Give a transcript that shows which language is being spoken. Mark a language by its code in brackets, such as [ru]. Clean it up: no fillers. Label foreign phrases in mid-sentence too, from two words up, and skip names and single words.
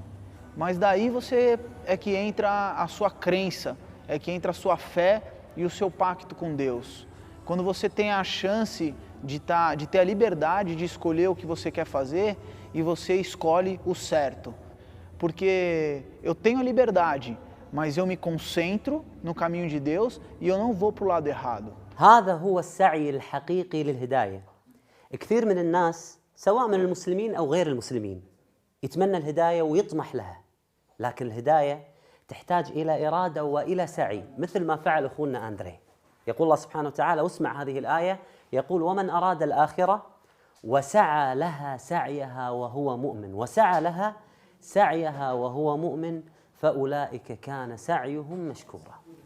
[pt] Mas daí é que entra a sua crença, é que entra a sua fé e o seu pacto com Deus. Quando você tem a chance de ter a liberdade de escolher o que você quer fazer e você escolhe o certo. Porque eu tenho a liberdade, mas eu me concentro no caminho de Deus e eu não vou para o lado errado. [ar] هذا هو السعي الحقيقي للهداية. كثير من الناس سواء من المسلمين أو غير المسلمين يتمنى الهداية ويطمح لها، لكن الهداية تحتاج إلى إرادة وإلى سعي مثل ما فعل أخونا أندري. يقول الله سبحانه وتعالى، واسمع هذه الآية، يقول: ومن أراد الآخرة وسعى لها سعيها وهو مؤمن وسعى لها سعيها وهو مؤمن فأولئك كان سعيهم مشكورا.